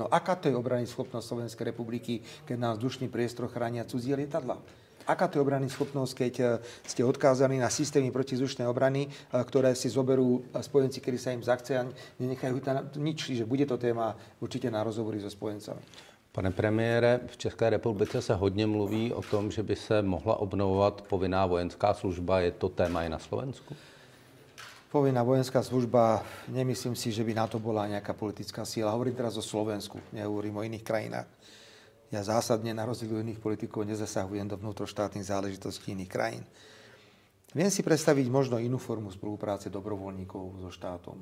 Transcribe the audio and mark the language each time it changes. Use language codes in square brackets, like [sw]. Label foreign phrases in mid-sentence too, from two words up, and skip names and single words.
[sk] No aká to je obrany schopnosť Slovenskej republiky, keď nás vzdušný priestor chránia cudzie lietadlá? Aká to je obrany schopnosť, keď ste odkázaní na systémy protizdušnej obrany, ktoré si zoberú spojenci, kedy sa im zachce a nenechajú tam nič. Čiže bude to téma určite na rozhovory so spojencami. [cs] Pane premiére, v České republice se hodně mluví o tom, že by se mohla obnovovat povinná vojenská služba. Je to téma i na Slovensku? [sk] Povinná vojenská služba, nemyslím si, že by na to bola nejaká politická síla. Hovorím teraz o Slovensku, nehovorím o iných krajinách. Ja zásadne na rozdiel od iných politikov nezasahujem do vnútroštátnych záležitostí iných krajín. Viem si predstaviť možno inú formu spolupráce dobrovoľníkov so štátom.